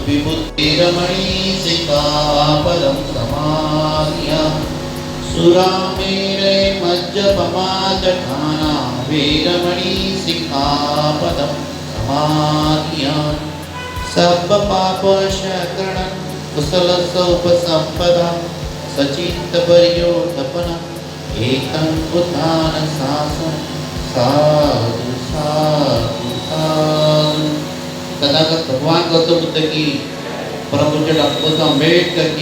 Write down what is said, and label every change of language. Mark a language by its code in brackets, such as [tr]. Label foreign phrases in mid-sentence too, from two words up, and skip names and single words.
[pi] विभूतिरमणिसिक्खापदं समाधियामि सुरामेरे मज्जपमादठाना वीरमणिसिक्खापदं समाधियामि सर्वपापशरणं कुशलसोपसम्पदा सचित्तपर्योधपनम् एकं बुद्धानशासनं साधु साधु साधु। [hi] तथागत भगवान गौतम बुद्ध की, परम पूज्य डॉक्टर अम्बेडकर की